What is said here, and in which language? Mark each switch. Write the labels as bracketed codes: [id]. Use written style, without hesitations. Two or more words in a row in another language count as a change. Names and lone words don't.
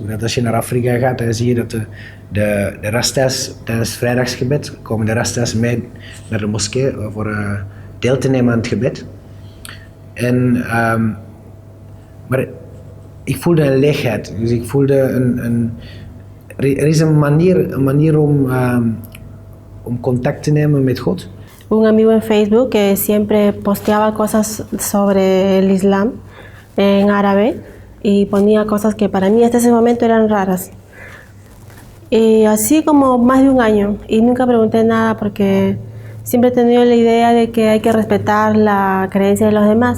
[nl] Als je naar Afrika gaat, dan zie je dat de Rasta's tijdens vrijdagsgebed komen de Rasta's mee naar de moskee voor deel te nemen aan het gebed. Maar ik voelde een leegheid. Dus ik voelde er is een manier om contact te nemen met God. [es] Un amigo en Facebook que siempre posteaba cosas sobre el Islam en árabe y ponía cosas que para mí hasta ese momento eran raras. Y así como más de un año, y nunca pregunté nada porque siempre he tenido la idea de que hay que respetar la creencia de los demás.